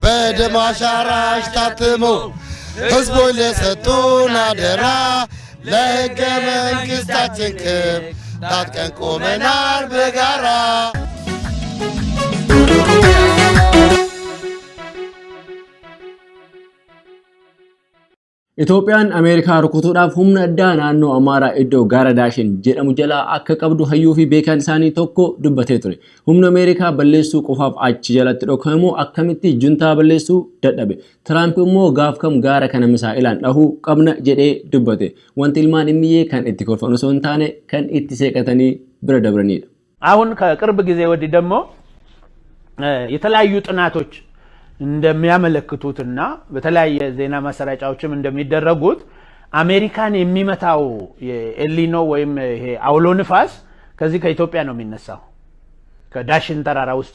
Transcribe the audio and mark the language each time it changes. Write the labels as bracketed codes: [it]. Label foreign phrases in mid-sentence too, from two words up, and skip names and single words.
[am] በደም አሻራሽ ታትሞ ህዝቦች ለሰጡን አደራ ለሕገ መንግሥታችን ክብር ታጥቀን ቆመናል በጋራ። [om] Itoophiyaan Ameerikaa rukutuudhaaf humna addaa naannoo Amaaraa iddoo gaara Daashin jedhamu jalaa akka qabdu hayyuu fi beekaan isaanii tokko dubbatee ture. Humna Ameerikaa balleessuu qofaaf achi jalatti dhokamu akkamitti juntaa balleessuu dadhabe. Tiraamp immoo gaaf kam gaara kana misaa'ilaan dhahuu qabna jedhee dubbate. Wanti ilmaan dhimmiyyee kan itti kolfan osoo hin taane kan itti seeqatanii bira dabranidha. [am] አሁን ከቅርብ ጊዜ ወዲህ ደግሞ የተለያዩ ጥናቶች እንደሚያመለክቱትና በተለያየ ዜና ማሰራጫዎችም እንደሚደረጉት አሜሪካን የሚመታው የኤልኒኖ ወይም ይሄ አውሎ ንፋስ ከዚህ ከኢትዮጵያ ነው የሚነሳው ከዳሽን ተራራ ውስጥ